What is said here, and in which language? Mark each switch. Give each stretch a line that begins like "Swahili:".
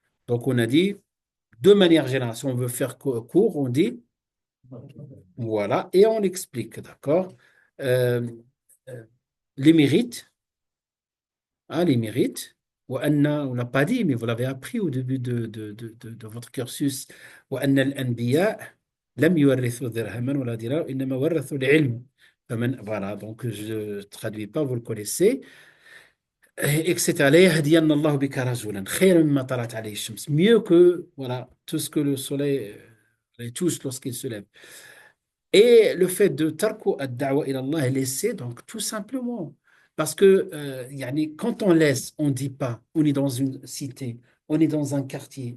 French: Donc, on a dit, de manière générale, si on veut faire court, on dit, voilà, et on explique, d'accord? Euh, euh, les mérites. Ah, les mérites. On n'a pas dit, mais vous l'avez appris au début de votre cursus.
Arabic: وأن الأنبياء لم يورثوا درهما ولا دينارا إنما ورثوا العلم.
French: Voilà, donc je ne traduis pas, vous le connaissez. Etc.
Arabic: لا يهدين الله بك رجلا خيرا مما طلعت عليه الشمس.
French: Mieux que voilà, tout ce que le soleil touche lorsqu'il se lève. Et le fait de
Arabic: tarku ad-da'wa ila Allah,
French: laisser, donc tout simplement. Parce que yani, quand on laisse, on ne dit pas, on est dans une cité, on est dans un quartier.